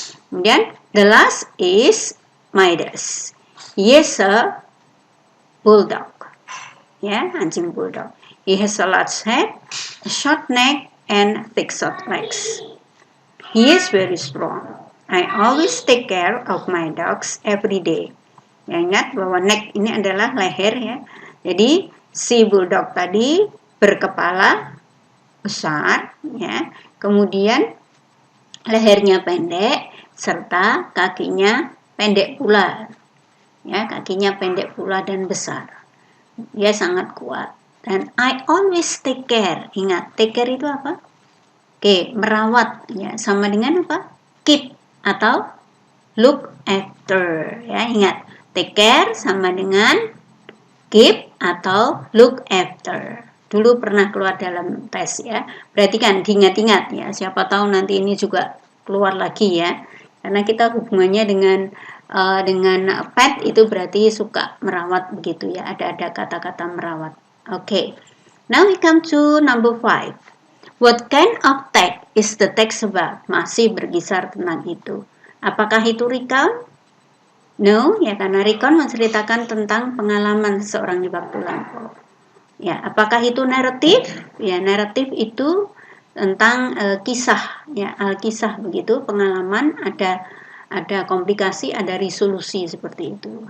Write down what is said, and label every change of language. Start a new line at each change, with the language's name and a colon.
Indonesian: Kemudian
English: the last is Midas. He is a bulldog.
Indonesian: Ya, anjing bulldog.
English: He has a large head, a short neck, and thick short legs. He is very strong. I always take care of my dogs every day.
Indonesian: Ya, ingat bahwa neck ini adalah leher ya. Jadi si bulldog tadi berkepala besar ya. Kemudian lehernya pendek serta kakinya pendek pula. Ya, kakinya pendek pula dan besar. Dia sangat kuat. Dan
English: I always take care.
Indonesian: Ingat, take care itu apa? Oke, merawat ya, sama dengan apa? Keep atau look after ya. Ingat, take care sama dengan keep atau look after. Dulu pernah keluar dalam tes ya. Perhatikan, diingat-ingat ya. Siapa tahu nanti ini juga keluar lagi ya. Karena kita hubungannya dengan pet itu berarti suka merawat begitu ya. Ada kata-kata merawat. Okay.
English: Now we come to number 5. What kind of text is the text about?
Indonesian: Masih berkisar tentang itu. Apakah itu recount? No, ya, karena recount menceritakan tentang pengalaman seseorang di waktu lampau. Ya, apakah itu naratif? Ya, naratif itu tentang kisah, ya, kisah begitu, pengalaman, ada komplikasi, ada resolusi seperti itu.